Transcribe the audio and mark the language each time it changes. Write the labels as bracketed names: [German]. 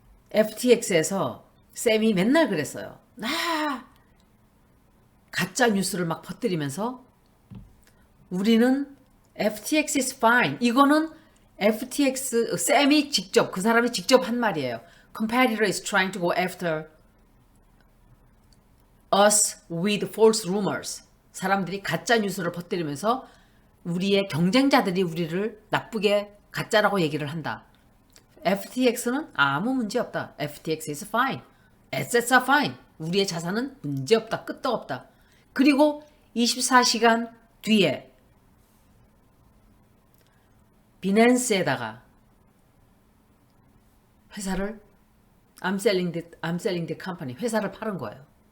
[Korean] FTX에서 쌤이 맨날 그랬어요. 가짜 뉴스를 막 퍼뜨리면서 우리는 [English] FTX is fine. [Korean] 이거는 FTX 쌤이 직접 그 사람이 직접 한 말이에요. [English] Competitor is trying to go after us with false rumors. [Korean] 사람들이 가짜 뉴스를 퍼뜨리면서 우리의 경쟁자들이 우리를 나쁘게 가짜라고 얘기를 한다. FTX는 아무 문제 없다. [English] FTX is fine. Assets are fine. [Korean] 우리의 자산은 문제 없다. 끄떡없다. 그리고 24시간 뒤에 비낸스에다가 회사를 [English] I'm selling the company [Korean] 회사를 팔은 거예요.